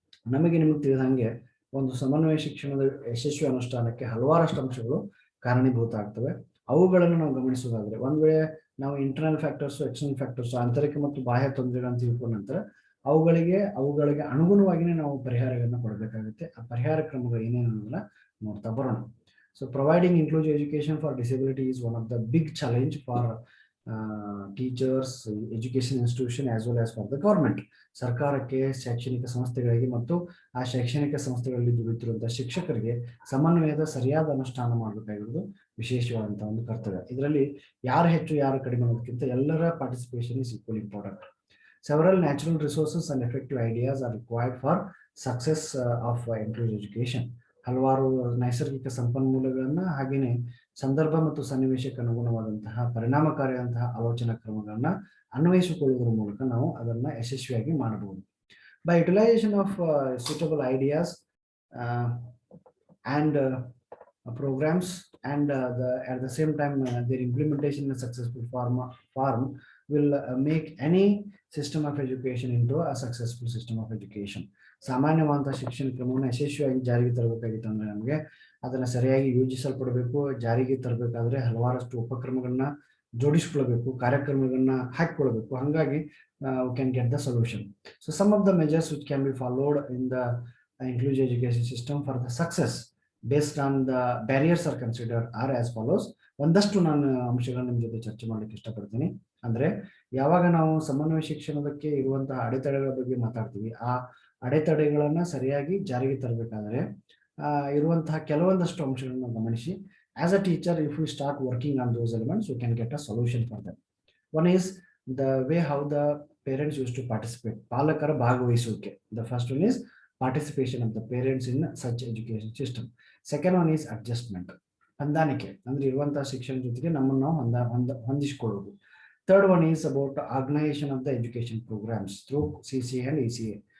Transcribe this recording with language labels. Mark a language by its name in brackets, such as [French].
[Kannada] ನಿಮಗೆ ತಿಳಿದಂಗೆ ಒಂದು ಸಮನ್ವಯ ಶಿಕ್ಷಣದ ಯಶಸ್ವಿ ಅನುಷ್ಠಾನಕ್ಕೆ ಹಲವಾರಷ್ಟು ಅಂಶಗಳು ಕಾರಣೀಭೂತ ಆಗ್ತವೆ. ಅವುಗಳನ್ನು ನಾವು ಗಮನಿಸೋದಾದ್ರೆ, ಒಂದ್ ವೇಳೆ ನಾವು [English] internal factors, external factors, [Kannada] ಆಂತರಿಕ ಮತ್ತು ಬಾಹ್ಯ ತೊಂದರೆಗಳನ್ನು ತಿಳ್ಕೊಂಡ ನಂತರ ಅವುಗಳಿಗೆ ಅನುಗುಣವಾಗಿನೇ ನಾವು ಪರಿಹಾರಗಳನ್ನ ಕೊಡಬೇಕಾಗುತ್ತೆ. ಆ ಪರಿಹಾರ ಕ್ರಮಗಳು ಏನೇನು ಅನ್ನೋದನ್ನ ನೋಡ್ತಾ ಬರೋಣ. [English] So providing inclusive education for disability is one of the big challenge for teachers, education institution as well as for the government. [Kannada] ಸರ್ಕಾರಕ್ಕೆ, ಶೈಕ್ಷಣಿಕ ಸಂಸ್ಥೆಗಳಿಗೆ ಮತ್ತು ಆ ಶೈಕ್ಷಣಿಕ ಸಂಸ್ಥೆಗಳಲ್ಲಿ ದುಡಿಯುತ್ತಿರುವಂತಹ ಶಿಕ್ಷಕರಿಗೆ ಸಮನ್ವಯದ ಸರಿಯಾದ ಅನುಷ್ಠಾನ ಮಾಡಬೇಕಾಗಿರೋದು ವಿಶೇಷವಾದಂತಹ ಒಂದು ಕರ್ತವ್ಯ. ಇದರಲ್ಲಿ ಯಾರು ಹೆಚ್ಚು ಯಾರು ಕಡಿಮೆ ಅನ್ನೋದಕ್ಕಿಂತ ಎಲ್ಲರ [English] Participation is equal important. Several natural resources and effective ideas are required for success of inclusive education. [Kannada] ಹಲವಾರು ನೈಸರ್ಗಿಕ ಸಂಪನ್ಮೂಲಗಳನ್ನ ಹಾಗೆಯೇ ಸಂದರ್ಭ ಮತ್ತು ಸನ್ನಿವೇಶಕ್ಕೆ ಅನುಗುಣವಾದಂತಹ ಪರಿಣಾಮಕಾರಿಯಾದಂತಹ ಆಲೋಚನಾ ಕ್ರಮಗಳನ್ನ ಅನ್ವಯಿಸಿಕೊಳ್ಳುವುದರ ಮೂಲಕ ನಾವು ಅದನ್ನ ಯಶಸ್ವಿಯಾಗಿ ಮಾಡಬಹುದು. [English] By utilization of suitable ideas and programs and at the same time their implementation in a successful form will make any system of education into a successful system of education. [Kannada] ಸಾಮಾನ್ಯವಾದಂತಹ ಶಿಕ್ಷಣ ಕ್ರಮವನ್ನು ಯಶಸ್ವಿಯಾಗಿ ಜಾರಿಗೆ ತರಬೇಕಾಗಿತ್ತು ಅಂದ್ರೆ ನಮಗೆ ಅದನ್ನ ಸರಿಯಾಗಿ ಯೋಜಿಸಲ್ಪಡಬೇಕು. ಜಾರಿಗೆ ತರಬೇಕಾದ್ರೆ ಹಲವಾರಷ್ಟು ಉಪಕ್ರಮಗಳನ್ನ ಜೋಡಿಸಿಕೊಳ್ಳಬೇಕು, ಕಾರ್ಯಕ್ರಮಗಳನ್ನ ಹಾಕಿಕೊಳ್ಳಬೇಕು. ಹಾಗಾಗಿ [English] we can get the solution. So some of the measures which can be followed in the inclusive education system for the success based on the barriers are considered are as follows. [Kannada] ಒಂದಷ್ಟು ನಾನು ಅಂಶಗಳನ್ನ ನಿಮ್ಮ ಜೊತೆ ಚರ್ಚೆ ಮಾಡಲಿಕ್ಕೆ ಇಷ್ಟಪಡ್ತೀನಿ. ಅಂದ್ರೆ ಯಾವಾಗ ನಾವು ಸಮನ್ವಯ ಶಿಕ್ಷಣದಕ್ಕೆ ಇರುವಂತಹ ಅಡೆತಡೆಗಳ ಬಗ್ಗೆ ಮಾತಾಡ್ತೀವಿ, ಆ ಅಡೆತಡೆಗಳನ್ನ ಸರಿಯಾಗಿ ಜಾರಿಗೆ ತರಬೇಕಾದ್ರೆ ಇರುವಂತಹ ಕೆಲವೊಂದಷ್ಟು ಅಂಶಗಳನ್ನ ಗಮನಿಸಿ, [English] As a teacher if you start working on those elements you can get a solution for that. One is the way how the parents use to participate, [Kannada] ಪಾಲಕರ ಭಾಗವಹಿಸುವಿಕೆ. [English] The first one is participation of the parents in such education system. Second one is adjustment, [Kannada] ಹೊಂದಾಣಿಕೆ, ಅಂದ್ರೆ ಇರುವಂತಹ ಶಿಕ್ಷಣ ಜೊತೆಗೆ ನಮ್ಮನ್ನು ನಾವು ಹೊಂದಿಸಿಕೊಳ್ಳುವುದು. [English] Third one is about organization of the education programs through CCA and ECA.